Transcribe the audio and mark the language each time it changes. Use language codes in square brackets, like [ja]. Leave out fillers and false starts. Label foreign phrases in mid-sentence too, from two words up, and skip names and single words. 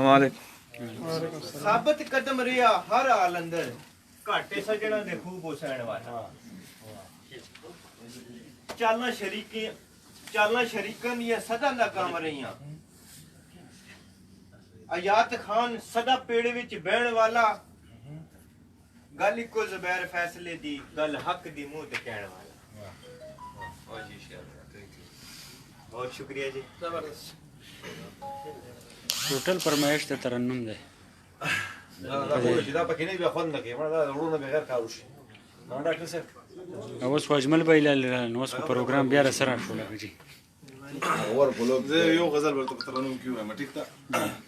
[pa] ثابت قدم رہا ہر حال اندر گھاٹے سجنا دے خوب حسین والا چالنا شریکاں دیا سدا ناکام رہیاں آیات خان سدا پیڑ وچ بہن والا گل کو زبیر فیصلے دی گل حق دی منہ تے کہن والا بہت شکریہ جی [ps] ټوټل فرمایش ته ترنم دی دا پکې نه بیا خوند نه کوي مړه دا وروڼه بغیر کار وشي ډاکټر صاحب اوس خو اجمل به لاله نو اوس په پروګرام بیا را سره شو لګی جی [ur] اور بولو [ps] زه یو غزل ورته په ترنم کې وایم ټیک ده